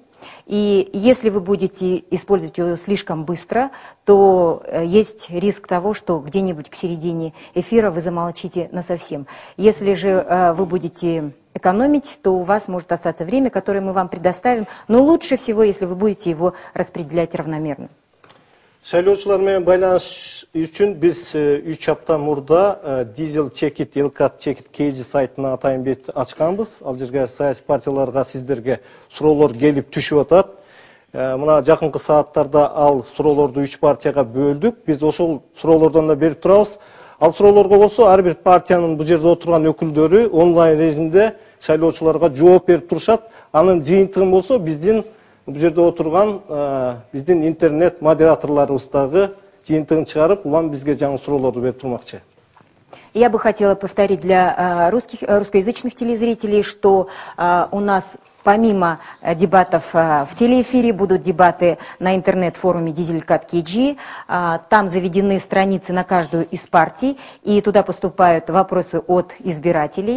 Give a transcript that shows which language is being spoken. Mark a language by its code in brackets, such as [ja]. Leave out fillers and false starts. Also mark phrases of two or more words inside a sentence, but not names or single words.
[ru] И если вы будете использовать ее слишком быстро, то есть риск того, что где-нибудь к середине эфира вы замолчите насовсем. Если же вы будете экономить, то у вас может остаться время, которое мы вам предоставим, но лучше всего, если вы будете его распределять равномерно. [ky] Шайлоочулар менен байланыш үчүн биз 3 апта мурда Дизел Чекит, Элкат Чекит KG сайтына атайын бет ачканбыз. Ал жерге саясий партияларга сиздерге суроолор келип түшүп атат. Мына жакынкы сааттарда ал суроолорду 3 партияга бөлдүк. Биз ошол суроолордон да берип турабыз. Ал суроолорго болсо ар бир партиянын бул жерде отурган өкүлдөрү онлайн режимде шайлоочуларга жооп берип турушат. Анын жыйынтыгын болсо биздин бул жерде отурган биздин интернет модераторлорубуздагы жыйынтыгын чыгарып, улам бизге жаңы суроолорду берип турмакчы. [ru] Я бы хотела повторить для русскоязычных телезрителей, что у нас помимо дебатов в телеэфире будут дебаты на интернет-форуме Дизелькат KG. Там заведены страницы на каждую из партий, и туда поступают вопросы от избирателей.